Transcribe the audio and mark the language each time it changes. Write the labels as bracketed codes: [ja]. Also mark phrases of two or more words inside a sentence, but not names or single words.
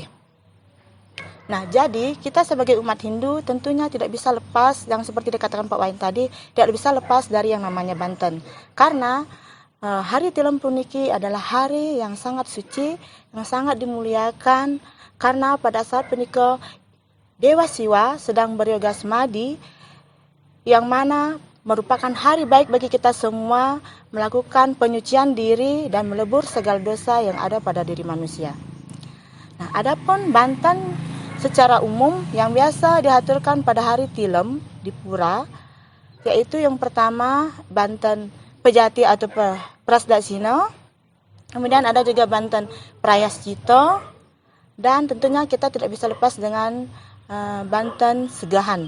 [id] Nah, jadi kita sebagai umat Hindu tentunya tidak bisa lepas, yang seperti dikatakan Pak Wayan tadi, tidak bisa lepas dari yang namanya Banten. Karena Hari Tilem puniki adalah hari yang sangat suci, yang sangat dimuliakan, karena pada saat punika Dewa Siwa sedang beryoga semadi, yang mana merupakan hari baik bagi kita semua melakukan penyucian diri dan melebur segala dosa yang ada pada diri manusia. Nah, adapun Banten secara umum yang biasa dihaturkan pada hari Tilem di Pura, yaitu yang pertama Banten Pejati atau Prasdasina, kemudian ada juga Banten Prayascito, dan tentunya kita tidak bisa lepas dengan Banten Segahan.